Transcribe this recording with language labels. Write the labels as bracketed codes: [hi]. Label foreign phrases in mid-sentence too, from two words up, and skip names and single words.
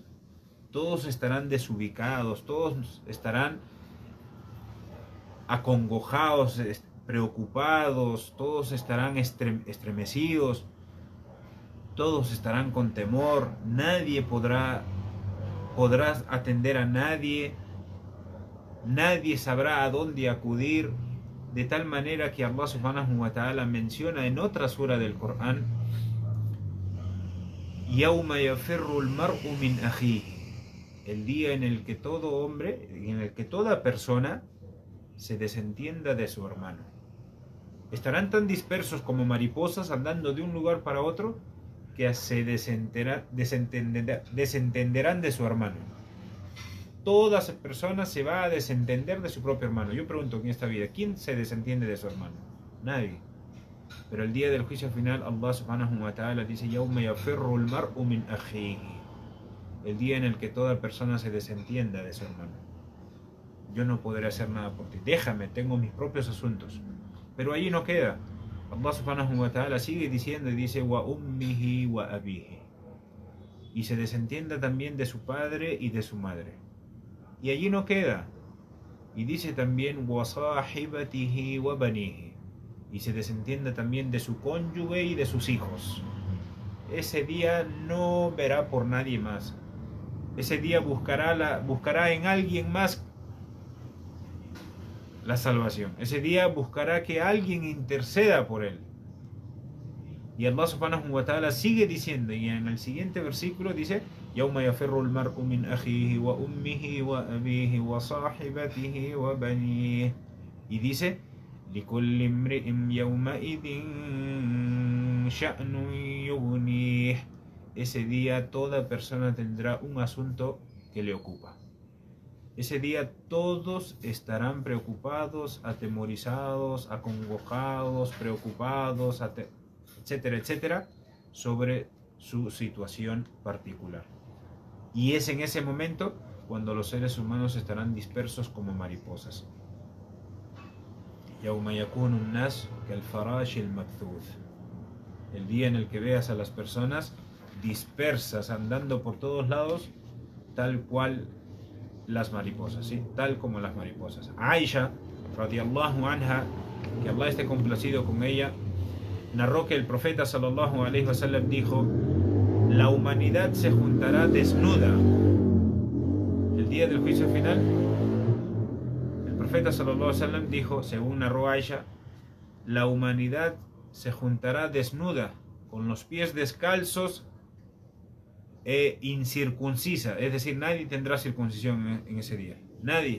[es] Todos estarán desubicados, todos estarán acongojados, preocupados, todos estarán estremecidos, todos estarán con temor, nadie podrá atender a nadie, nadie sabrá a dónde acudir, de tal manera que Allah [ar] سبحانه وتعالى [es] menciona en otra sura del Corán: [ar] يَوْمَ يَفِرُّ الْمَرْءُ مِنْ أَخِيهِ, [es] el día en el que todo hombre, en el que toda persona se desentienda de su hermano. Estarán tan dispersos como mariposas andando de un lugar para otro que se desentenderán de su hermano. Toda persona se va a desentender de su propio hermano. Yo pregunto en esta vida, ¿quién se desentiende de su hermano? Nadie. Pero el día del juicio final, [ar] الله سبحانه وتعالى dice: يَوْمَ يَفِرُّ الْمَرْءُ مِنْ أَخِيهِ, [es] el día en el que toda persona se desentienda de su hermano. Yo no podré hacer nada por ti, déjame, tengo mis propios asuntos. Pero allí no queda. Allah [ar] سبحانه وتعالى [es] sigue diciendo y dice: [ar] وأمه وأبيه, [es] y se desentienda también de su padre y de su madre. Y allí no queda. Y dice también: [ar] وصاحبته وبنيه, [es] y se desentienda también de su cónyuge y de sus hijos. Ese día no verá por nadie más. Ese día buscará en alguien más la salvación. Ese día buscará que alguien interceda por él. Y Allah [ar] سبحانه وتعالى [es] sigue diciendo, y en el siguiente versículo dice: [ar] يَوْمَ يَفِرُّ الْمَرْءُ مِنْ أَخِيهِ وَأُمِّهِ وَأَبِيهِ وَصَاحِبَتِهِ وَبَنِيهِ, [es] y dice: [ar] لِكُلِّ امْرِئٍ يَوْمَئِذٍ شَأْنٌ يُغْنِيهِ. [es] Ese día toda persona tendrá un asunto que le ocupa. Ese día todos estarán preocupados, atemorizados, acongojados, preocupados, etcétera, etcétera, sobre su situación particular. Y es en ese momento cuando los seres humanos estarán dispersos como mariposas. [ar] يَوْمَ يَكُونُ النَّاسُ كَالْفَرَاشِ الْمَبْثُوثِ, [es] el día en el que veas a las personas dispersas andando por todos lados, tal cual las mariposas, ¿sí? Tal como las mariposas. Aisha, [ar] رضي الله عنها, [es] que Allah esté complacido con ella, narró que el profeta [ar] صلى الله عليه وسلم [es] dijo: la humanidad se juntará desnuda el día del juicio final. El profeta [ar] صلى الله عليه وسلم [es] dijo, según narró Aisha, la humanidad se juntará desnuda, con los pies descalzos e incircuncisa, es decir, nadie tendrá circuncisión en ese día, nadie.